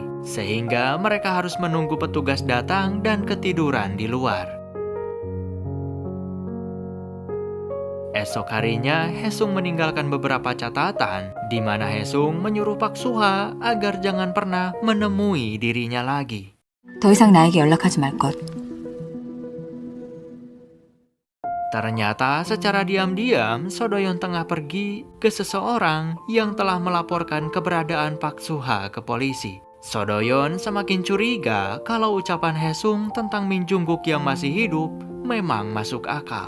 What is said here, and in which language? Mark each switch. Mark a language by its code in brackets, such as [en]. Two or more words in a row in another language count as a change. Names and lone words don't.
[id] Sehingga mereka harus menunggu petugas datang dan ketiduran di luar. Esok harinya, Hesung meninggalkan beberapa catatan, di mana Hesung menyuruh Pak Suha agar jangan pernah menemui dirinya lagi. [ko] 더 이상 나에게 연락하지 말 것. [id] Ternyata secara diam-diam, Sodoyon tengah pergi ke seseorang yang telah melaporkan keberadaan Pak Suha ke polisi. Sodoyon semakin curiga kalau ucapan Hesung tentang Min Jungguk yang masih hidup memang masuk akal.